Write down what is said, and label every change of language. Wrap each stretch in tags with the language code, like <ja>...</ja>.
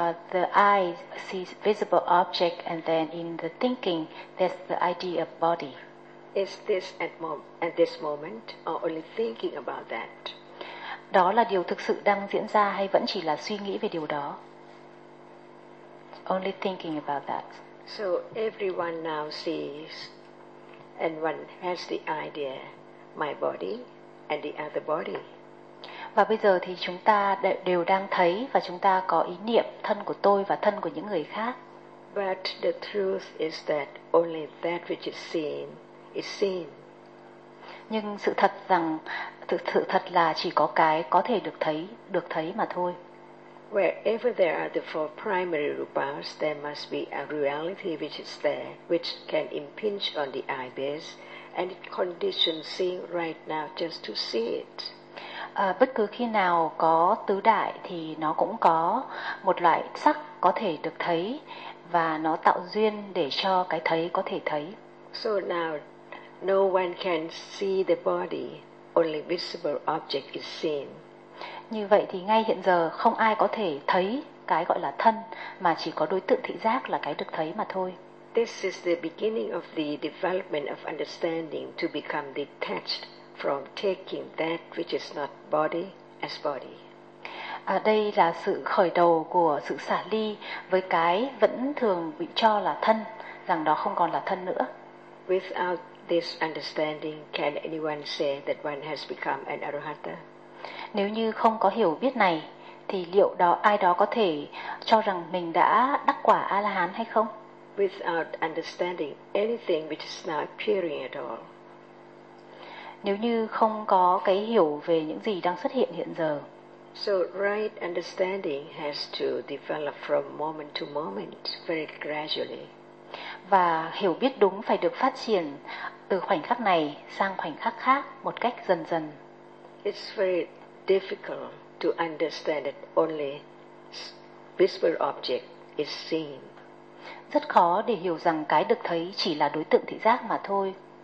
<en>The eye sees visible object and then in the thinking there's the idea of body. Is this at this moment or only thinking about that?</en> <vi>Đó là điều thực sự đang diễn ra hay vẫn chỉ là suy nghĩ về điều đó?</vi> <en>Only thinking about that. So everyone now sees and one has the idea my body and the other body.</en> <vi>Và bây giờ thì chúng ta đều đang thấy và chúng ta có ý niệm thân của tôi và thân của những người khác.</vi> <en>But the truth is that only that which is seen is seen.</en> <vi>Nhưng sự thật rằng sự thật là chỉ có cái có thể được thấy mà thôi.</vi> <en>Wherever there are the four primary rupas, there must be a reality which is there, which can impinge on the eye base and it conditions seeing right now just to see it.</en> <vi>Bất cứ khi nào có tứ đại thì nó cũng có một loại sắc có thể được thấy và nó tạo duyên để cho cái thấy có thể thấy.</vi> <en>So now no one can see the body, only visible object is seen.</en> <vi>Như vậy thì ngay hiện giờ không ai có thể thấy cái gọi là thân mà chỉ có đối tượng thị giác là cái được thấy mà thôi.</vi> <en>This is the beginning of the development of understanding to become detached from taking that which is not body as body.</en> <vi>Đây là sự khởi đầu của sự xả ly với cái vẫn thường bị cho là thân, rằng đó không còn là thân nữa.</vi> <en>Without this understanding, can anyone say that one has become an arahata?</en> <vi>Nếu như không có hiểu biết này, thì liệu đó ai đó có thể cho rằng mình đã đắc quả A-la-hán hay không?</vi> <en>Without understanding anything which is not appearing at all.</en> <vi>Nếu như không có cái hiểu về những gì đang xuất hiện hiện giờ.</vi> <en>So right understanding has to develop from moment to moment very gradually.</en> <vi>Và hiểu biết đúng phải được phát triển từ khoảnh khắc này sang khoảnh khắc khác một cách dần dần.</vi> <en>It's very difficult to understand that only visible object is seen.</en> <vi>Rất khó để hiểu rằng cái được thấy chỉ là đối tượng thị giác mà thôi.</vi>